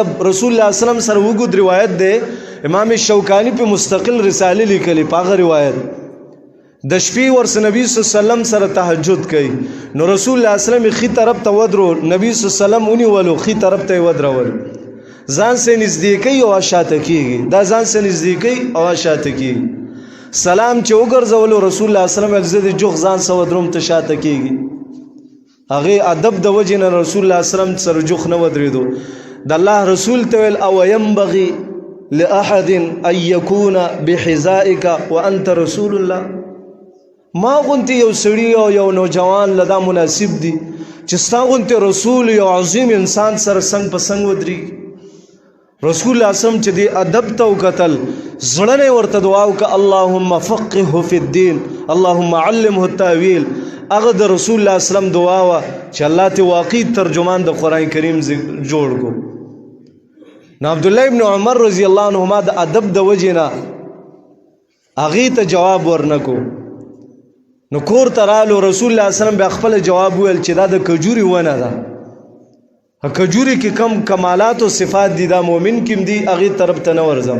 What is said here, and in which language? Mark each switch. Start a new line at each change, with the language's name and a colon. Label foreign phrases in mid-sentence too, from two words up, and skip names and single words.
Arabic: رسول الله صلی الله علیه وسلم
Pashto: سره وګد روایت دی، امام شوکانی په مستقل رساله لیکلی، په هغه روایت د شپې ورسره
Arabic: نبی صلی الله علیه وسلم
Pashto: سره تهجد کوي، نو
Arabic: رسول الله صلی الله علیه وسلم
Pashto: خي طرف ته ودرو،
Arabic: نبی صلی الله علیه وسلم
Pashto: ونیولو خي طرف ته ودرول، ځان سره نږدې کوي او شاته کیږي، دا ځان سره نږدې کوي او شاته کیږي. سلام چې وګرځولو
Arabic: رسول الله صلی الله علیه وسلم
Pashto: زده جوخ ځان سره ودروم ته شاته کیږي. هغه ادب د وجې نه
Arabic: رسول الله صلی الله علیه وسلم
Pashto: سره جوخ نه ودرېدو. د الله رسول ته ویل
Arabic: او ينبغي لاحد ان يكون بحذائك وانت رسول الله،
Pashto: ما غونتی یو سړی او یو نوجوان لدا مناسب دی چې ستا غونتی رسول یو عظیم انسان سره څنګ په څنګ ودرېږي.
Arabic: رسول الله صلی الله علیه وسلم
Pashto: چې دی ادب ته وکتل، زړه نه ورته دعا وکړه
Arabic: اللهم فقهه فی الدین اللهم علمه التاویل.
Pashto: هغه د
Arabic: رسول الله صلی الله علیه وسلم
Pashto: دعا وه چې الله ته واقعي ترجمان د قرآن کریم جوړ کو. نو عبدالله ابن عمر
Arabic: رضی الله عنهما
Pashto: د ادب د وجې نه هغې ته جواب ورنکو. نو کور ته رالو،
Arabic: رسول الله صلی الله علیه وسلم
Pashto: بیا خپل جواب ویل چې دا د کجوري ونه ده، کجوري کې کم کمالات او صفات دي، دا مؤمن کې دي، هغې طرف ته نه ورځم.